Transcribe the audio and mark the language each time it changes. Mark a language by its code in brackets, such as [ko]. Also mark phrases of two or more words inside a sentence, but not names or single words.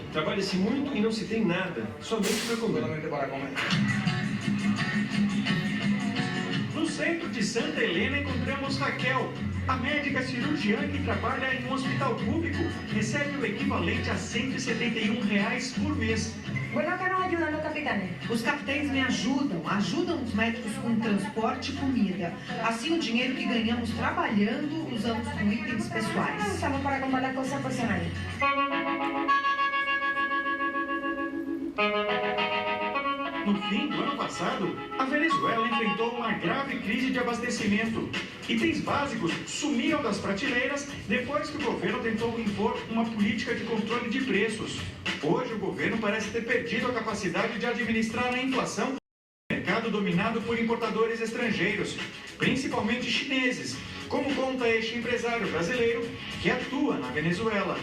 [pt] Trabalha-se muito e não se tem nada, somente para comer. No centro de Santa Helena encontramos Raquel, a médica cirurgiã que trabalha em um hospital público, recebe o equivalente a R$ 171 por mês. [es] Bueno, acá nos ayudan los capitanes. [pt] Os capitães me ajudam os médicos com transporte e comida. Assim, o dinheiro que ganhamos trabalhando, usamos com itens pessoais. [es] Usamos para comprar las cosas personales. [pt] No fim do ano passado, a Venezuela enfrentou uma grave crise de abastecimento. Itens básicos sumiram das prateleiras depois que o governo tentou impor uma política de controle de preços. Hoje, o governo parece ter perdido a capacidade de administrar a inflação no mercado dominado por importadores estrangeiros, principalmente chineses, como conta este empresário brasileiro que atua na Venezuela.